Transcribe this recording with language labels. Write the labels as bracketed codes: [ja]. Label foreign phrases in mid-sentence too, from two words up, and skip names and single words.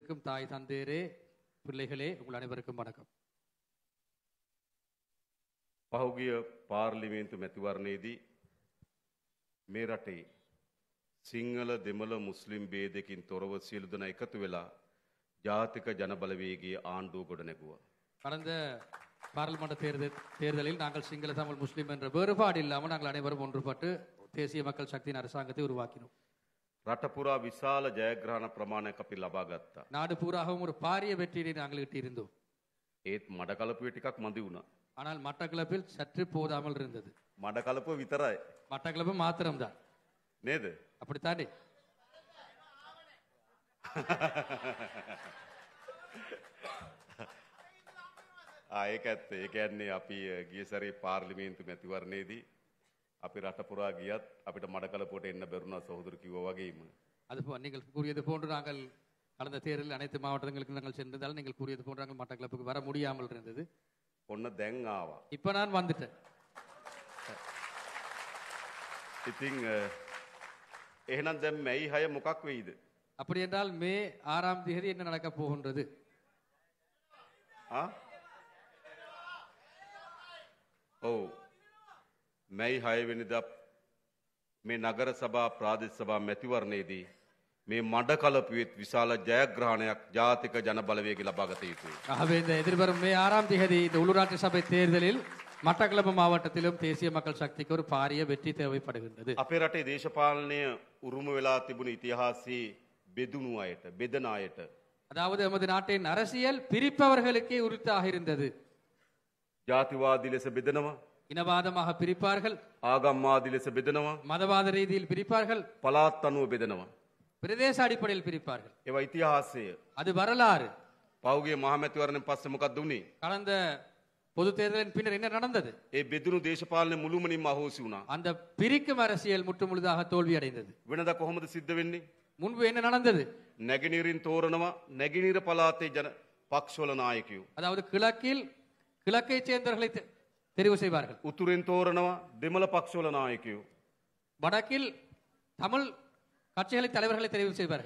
[ta] தாய் தந்தையரே பிள்ளைகளே உங்கள் அனைவருக்கும் வணக்கம். [si] පහුගිය පාර්ලිමේන්තු මැතිවරණයේදී මේ රටේ සිංහල දෙමළ මුස්ලිම් ભેදකින් තොරව සියලු දෙනා එකතු වෙලා ජාතික ජනබලවේගයේ ආණ්ඩුව ගොඩනැගුවා. [ta] கடந்த பாராளுமன்ற தேர்தலில் நாங்கள் சிங்கள தமிழ் முஸ்லிம் என்ற வேறுபாடு இல்லாமல் நாங்கள் அனைவரும் ஒன்றுபட்டு தேசிய மக்கள் சக்தியின் அரசாங்கத்தை உருவாக்கினோம். [si] රට පුරා විශාල ජයග්‍රහණ ප්‍රමාණයක් අපි ලබා ගත්තා. [ta] நாடு பூராகவும் ஒரு பாரிய வெற்றியை நாங்கள் ஈட்டியிருந்தோம். [si] ඒත් මඩකලපුවේ ටිකක් මදි වුණා. [ta] ஆனால் மட்டக்களப்பில் சற்று போதாமல் இருந்தது. [si] මඩකලපුව විතරයි. [ta] மட்டக்களப்பு மாத்திரம்தான். [si] නේද? [ta] அப்படித்தானே? [si] ඒක ඇත්ත. ඒ කියන්නේ අපි ගිය සැරේ පාර්ලිමේන්තු මැතිවරණයේදී අපි රට පුරා ගියත් අපිට මඩකලපුවට එන්න බැරුණා සහෝදර කිව්වා වගේම. [ta] அது நீங்கள் கூறியது போன்று நாங்கள் கடந்த தேர்தலில் அனைத்து மாவட்டங்களுக்கு நாங்கள் சென்றதால் நீங்கள் கூறியது போன்று நாங்கள் மட்டக்களப்புக்கு வர முடியாமல் இருந்தது. [si] ඔන්න දැන් ආවා. [ta] இப்ப நான் வந்துட்டேன். [si] ඉතින් එහෙනම් දැන් මැයි 6 මොකක් වෙයිද? [ta] அப்படி என்றால் மே 6ஆம் தேதி என்ன நடக்க போகின்றது? [si] ඔව් මැයි 6 වෙනිදා මේ නගර සභා ප්‍රාදේශ සභා මැතිවරණයේදී මේ මඩකලපුවෙත් විශාල ජයග්‍රහණයක් ජාතික ජන බලවේගය ලබා ගත යුතුයි. [ta] ஆகவே இந்த எதிர்வரும் மே 6ஆம் தேதி இந்த உள்ளூராட்சி சபை தேர்தலில் மட்டக்களப்பு மாவட்டத்திலும் தேசிய மக்கள் சக்திக்கு ஒரு பாரிய வெற்றி தேவைப்படுகின்றது. [si] අපේ රටේ දේශපාලනය උරුම වෙලා තිබුණු ඉතිහාසයේ බෙදුණු අයට, බෙදන අයට. [ta] அதாவது நமது நாட்டின் அரசியல் பிரிப்பவர்களுக்கே உரித்தாக இருந்தது. [si] ජාතිවාදී ලෙස බෙදනවා, [ta] இனவாதமாக பிரிப்பார்கள், [si] ආගම්වාදී ලෙස බෙදනවා, [ta] மதவாத ரீதியில் பிரிப்பார்கள், [si] පළාත් අනුව බෙදනවා. [ta] பிரதேச அடிப்படையில் பிரிப்பார்கள். [si] ඒවා ඉතිහාසය. [ta] அது வரலாறு. [si] පහුගිය මහමැතිවරණයෙන් පස්සේ මොකක්ද වුනේ? [ta] கடந்த பொது தேர்தலின் பின்னர் என்ன நடந்தது? [si] ඒ බෙදුණු දේශපාලනය මුළුමනින්ම අහෝසි වුණා. [ta] அந்த பிரிக்கும் அரசியல் முற்றுமுழுதாக தோல்வி அடைந்தது. [si] වෙනදා කොහොමද සිද්ධ වෙන්නේ? [ta] முன்பு என்ன நடந்தது? [si] නැගෙනහිරින් තෝරනවා නැගෙනහිර පළාතේ ජන පක්ෂවල නායකයෝ. [ta] அதாவது கிழக்கை சேர்ந்தவர்களை தெரிவு செய்வார்கள். [si] උතුරෙන් තෝරනවා දෙමළ පක්ෂවල නායකයෝ. [ta] வடக்கில் தமிழ் கட்சிகளை தலைவர்களை தெரிவு செய்வார்கள்.